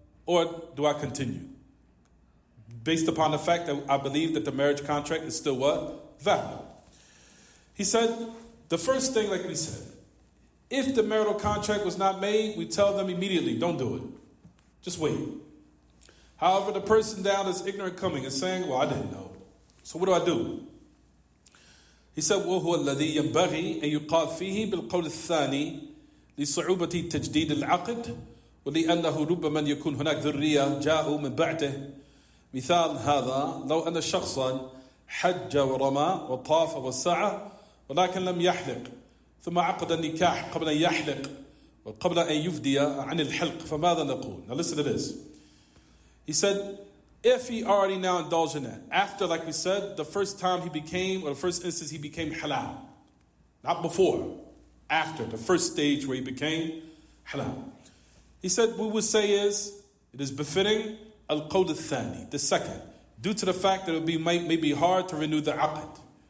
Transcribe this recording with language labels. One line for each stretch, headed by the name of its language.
English: Or do I continue? Based upon the fact that I believe that the marriage contract is still what? Valid. He said, the first thing, like we said, if the marital contract was not made, we tell them immediately, don't do it. Just wait. However, the person down that's ignorant coming and saying, well, I didn't know. So what do? He said,
Arabic: وهو الذي ينبغي أن يقال فيه بالقول الثاني لصعوبة تجديد العقد ولأنه ربما يكون هناك ذرية جاءوا من بعده. مثال هذا لو أن شخصا حج ورمى وطاف وسعى ولكن لم يحلق ثم عقد النكاح قبل أن يحلق وقبل أن يفدي عن الحلق فماذا نقول?
English: Now listen to this. He said, if he already now indulged in that, after, like we said, the first time he became, or the first instance he became halal, not before, after the first stage where he became halal. He said, what we would say is, it is befitting al-qawl al-thani, the second, due to the fact that it would be may be hard to renew the aqd.